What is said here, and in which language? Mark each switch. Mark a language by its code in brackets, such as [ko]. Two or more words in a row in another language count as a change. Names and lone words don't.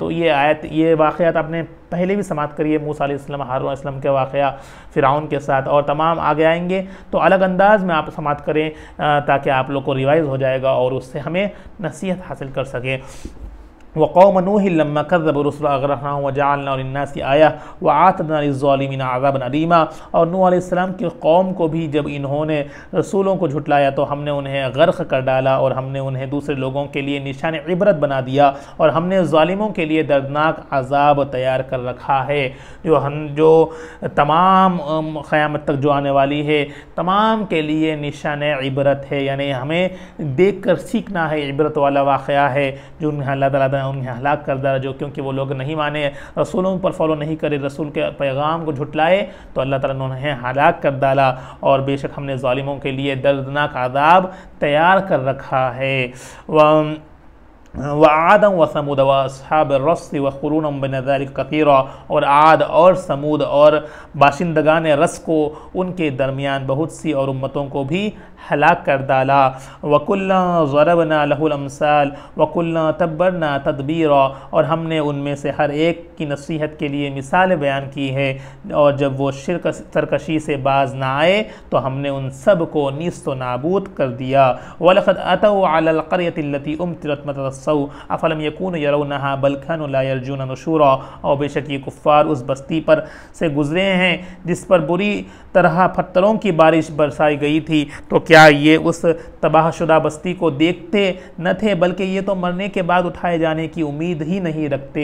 [hi] तो ये आयत, ये वाक़यात आपने पहले भी समात करिए, मूसा अलैहिस्सलाम, हारून अलैहिस्सलाम के वाक़या फ़िरऔन के साथ, और तमाम आगे आएंगे तो अलग अंदाज में आप समात करें ताकि आप लोग को रिवाइज़ हो जाएगा और उससे हमें नसीहत हासिल कर सकें। [ar] وقوم نوح لما كذبوا رسلنا أغرقناهم وجعلنا للناس آية وأعتدنا للظالمين عذابا أليما. [hi] और नूह अलैहिस्सलाम की कौम को भी जब इन्होंने रसूलों को झुटलाया तो हमने उन्हें गर्क़ कर डाला और हमने उन्हें दूसरे लोगों के लिए निशान इबरत बना दिया और हमने ज़ालिमों के लिए दर्दनाक अज़ाब तैयार कर रखा है। जो तमाम क़यामत तक जो आने वाली है तमाम के लिए निशान इबरत है, यानी हमें देख कर सीखना है, इबरत वाला वाक़या है जो अल्लाह ताला उन्हें हलाक कर दिया। जो क्योंकि वो लोग नहीं माने, रसूलों पर फॉलो नहीं करे, रसूल के पैगाम को झुटलाए तो अल्लाह ताला ने उन्हें हलाक कर डाला। और बेशक हमने ज़ालिमों के लिए दर्दनाक अज़ाब तैयार कर रखा है। [ar] عادا و ثمود و أصحاب الرس و قرونا بين ذلك كثيرا. [hi] और आद और समूद और बाशिंदगान रस को, उनके दरमियान बहुत सी और उम्मतों को भी हलाक कर डाला। [ar] وكلا ضربنا له الأمثال وكلا تبرنا تدبيرا, [hi] और हमने उनमें से हर एक की नसीहत के लिए मिसाल बयान की है, और जब वो शिरक सरकशी से बाज ना आए तो हमने उन सब को नीस्त व नाबूद कर दिया। [ar] ولقد أتوا على القرية التي أمطرت مطر السوء أفلم يكونوا يرونها بل كانوا لا يرجون نشورا, [hi] और बेशक ये कुफ़ार उस बस्ती पर से गुजरे हैं जिस पर बुरी तरह पत्थरों की बारिश बरसाई गई थी, तो क्या ये उस तबाहशुदा बस्ती को देखते न थे, बल्कि ये तो मरने के बाद उठाए जाने की उम्मीद ही नहीं रखते।